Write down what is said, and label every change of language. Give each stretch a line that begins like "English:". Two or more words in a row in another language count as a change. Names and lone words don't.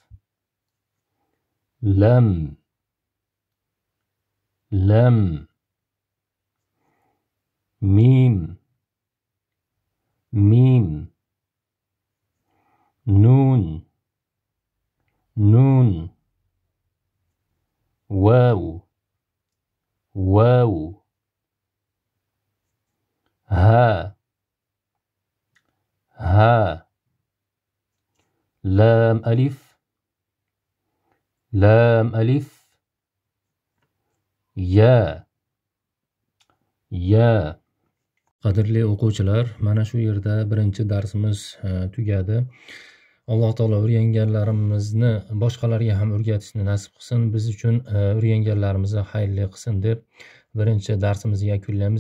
Arabic: لم ميم نون واو ها لام ألف يا
Uzbek: qadrli o'quvchilar, mana shu yerda birinchi darsimiz tugadi. Alloh taolo o'rganganlarimizni boshqalarga ham o'rgatishni nasib qilsin, biz uchun o'rganganlarimizni xayrli qilsin deb birinchi darsimizni yakunlaymiz.